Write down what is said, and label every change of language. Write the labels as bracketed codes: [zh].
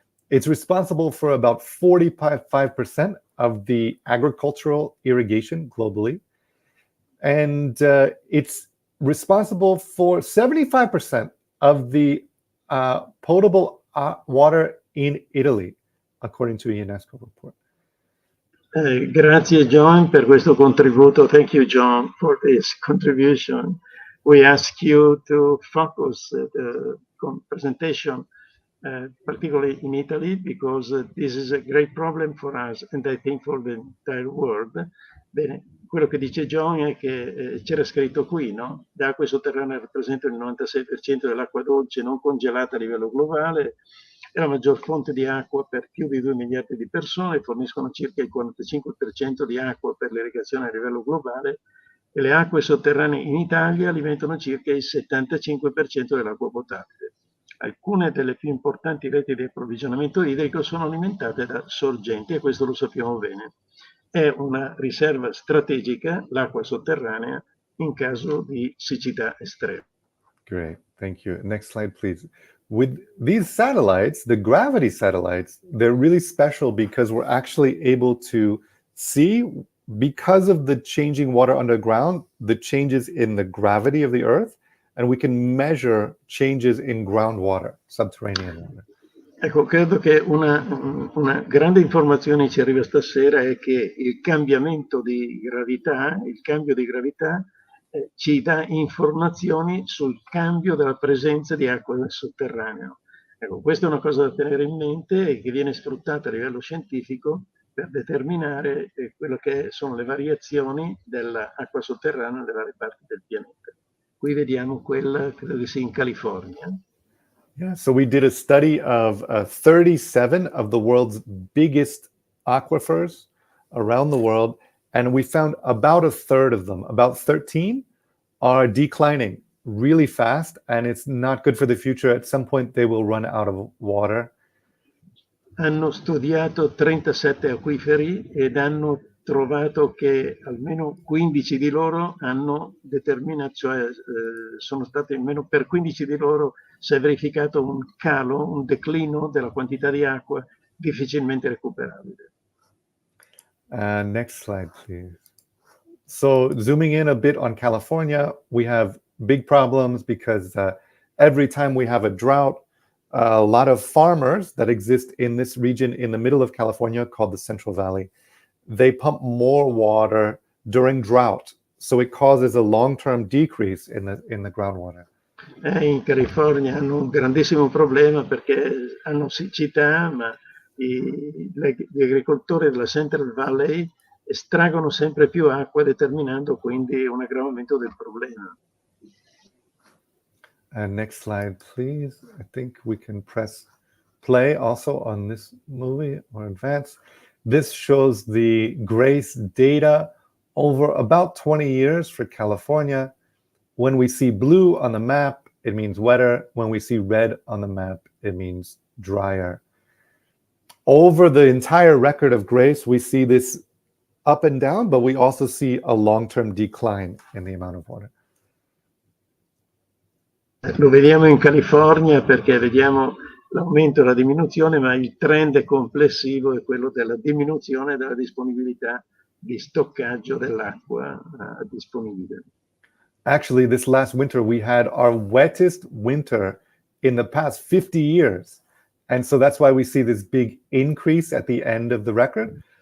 [en] It's responsible for about 45% of the agricultural irrigation globally. And it's responsible for 75% of the potable water in Italy, according to a UNESCO report. [it] Grazie John per questo contributo. [en] Thank you John for this contribution. We ask you to focus the presentation particularly in Italy because this is a great problem for us and I think for the entire world. [it] Bene, quello che dice John è che c'era scritto qui, no? Le acque sotterranee rappresentano il 96% dell'acqua dolce non congelata a livello globale, è la maggior fonte di acqua per più di 2 miliardi di persone, forniscono circa il 45% di acqua per l'irrigazione a livello globale e le acque sotterranee in Italia alimentano circa il 75% dell'acqua potabile. Alcune delle più importanti reti di approvvigionamento idrico sono alimentate da sorgenti e questo lo sappiamo bene. È una riserva strategica l'acqua sotterranea in caso di siccità estrema. [en] Great, thank you. Next slide, please. With these satellites, the gravity satellites, they're really special because we're actually able to see, because of the changing water underground, the changes in the gravity of the Earth, and we can measure changes in groundwater, subterranean water. [it] Ecco, credo che una grande informazione ci arriva stasera è che il cambiamento di gravità, il cambio di gravità ci dà informazioni sul cambio della presenza di acqua nel sotterraneo. Ecco, questa è una cosa da tenere in mente e che viene sfruttata a livello scientifico per determinare quello che sono le variazioni dell'acqua sotterranea nelle varie parti del pianeta. Qui vediamo quella, credo che sia in California. [en] Yeah, so we did a study of 37 of the world's biggest aquifers around the world, and we found about a third of them, about 13, are declining really fast, and it's not good for the future. At some point, they will run out of water. [it] Hanno studiato 37 acquiferi ed hanno trovato che almeno 15 di loro hanno determinato, cioè sono stati almeno per 15 di loro si è verificato un calo, un declino della quantità di acqua difficilmente recuperabile. [en] Next slide, please. So zooming in a bit on California, we have big problems because every time we have a drought, a lot of farmers that exist in this region in the middle of California called the Central Valley, they pump more water during drought. So it causes a long-term decrease in the groundwater. [it] In California hanno un grandissimo problema perché hanno siccità, ma gli agricoltori della Central Valley estraggono sempre più acqua, determinando quindi un aggravamento del problema. [en] Next slide, please. I think we can press play also on this movie or advance. This shows the GRACE data over about 20 years for California. When we see blue on the map, it means wetter. When we see red on the map, it means drier. Over the entire record of GRACE, we see this up and down, but we also see a long-term decline in the amount of water. [it] Lo vediamo in California perché vediamo l'aumento e la diminuzione, ma il trend complessivo è quello della diminuzione della disponibilità di stoccaggio dell'acqua disponibile. [en] Actually, this last winter, we had our wettest winter in the past 50 years. And so that's why we see this big increase at the end of the record.